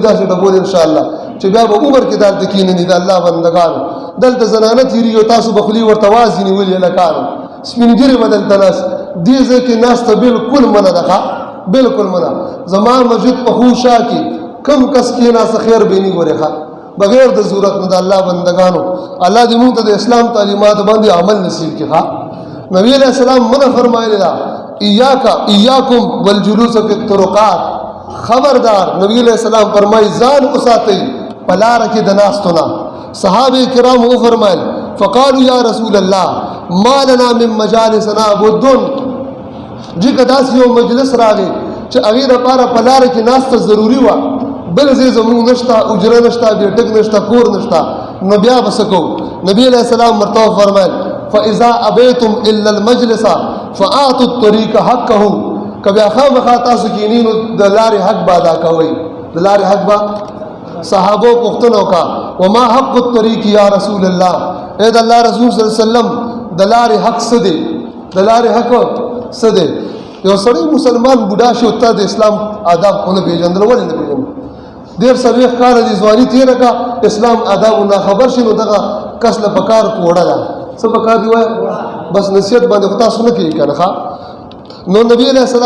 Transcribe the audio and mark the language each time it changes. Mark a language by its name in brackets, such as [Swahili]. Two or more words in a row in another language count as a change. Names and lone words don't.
[Pashto] داسې ډبول انشاءالله چې بیا به عمر کې دلته کښېنني د الله بندګانو دلته زنانه تېرېږي او تاسو به خولې ورته وازې نیولې هلکانو سپین ږیرې به دلته ناست دې ځای کې ناسته بالکل منع ده ښه بالکل منع زما مسجد په خوشا کې کم کس کښېناسته خیر به نه ګورې ښه بغیر د ضرورت نه د الله بندګانو الله دې موږ ته د اسلام تعلیمات باندې عمل نصیب کړي ښه نبی [Arabic] علیہ السلام [Pashto] منع فرمایلی ده [Arabic] ایاکم والجلوس فی الطرقات [Pashto] خبردار نبی [Arabic] علیہ السلام [Pashto] فرمایي ځان وساتئ په لاره کې د ناستو نه صحابه کرام وفرمایل [Arabic] فقالوا یا رسول الله ما لنا من مجالسنا بد [Pashto] چې که داسې یو مجلس راغی چې هغې دپاره په لاره کې ناسته ضروري وه بل ځای زمونږ نشته اجره نشته بیټک نشته کور نشته نو بیا به څه کوو نبی [Arabic] علیہ السلام [Pashto] ورته وفرمیل [Arabic] فاذا ابیتم الا المجلس فاعطوا الطریق حقه [Pashto] که بیا خامخا تاسو کښېنئ نو د لارې حق به ادا کوئ د لارې حق به صحابو پوښتنه وکړه [Arabic] وما حق الطریق یا [Pashto] رسول الله اے د الله رسول [Arabic] صلی الله علیه وسلم [Pashto] د لارې حق څه دی د لارې حق څه دی یو سړی مسلمان بوډا شي او تا د اسلام آداب ونه پېژندل ولې نه پېژني ډېر څلوېښت کاله دې ځواني تېره کړه اسلام آدابو ناخبر شي نو دغه کس له پکار کوړه ده څه پکار دی وایه بس نصیحت باندې خو تاسو نه کوي که نه ښه نو نبی [Arabic] علیہ السلام